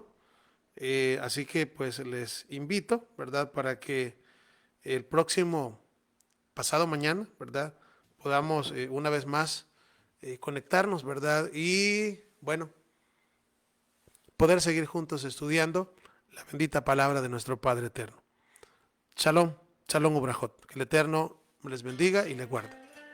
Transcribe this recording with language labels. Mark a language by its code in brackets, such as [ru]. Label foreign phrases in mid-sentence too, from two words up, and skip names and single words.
[es] Así que pues les invito, ¿verdad? Para que el próximo, pasado mañana, ¿verdad? Podamos una vez más conectarnos, ¿verdad? Y bueno, poder seguir juntos estudiando la bendita palabra de nuestro Padre Eterno. [he] שלום שלום וברכות. [es] Que el Eterno les bendiga y les guarde.